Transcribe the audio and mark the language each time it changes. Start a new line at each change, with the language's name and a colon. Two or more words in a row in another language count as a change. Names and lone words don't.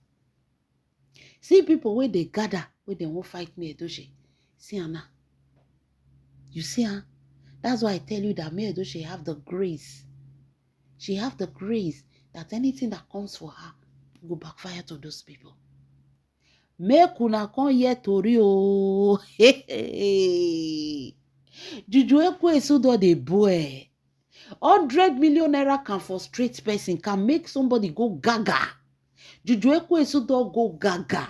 Nigerian Pidgin: See people where they gather, where they won't fight me Edochie. See Anna, you see her. That's why I tell you that me Edochie have the grace. She have the grace that anything that comes for her go backfire to those people. Make una come here tori o. Juju Ekwensu do the boy. 100 million naira can frustrate person, can make somebody go gaga. Juju Ekwensu do go gaga.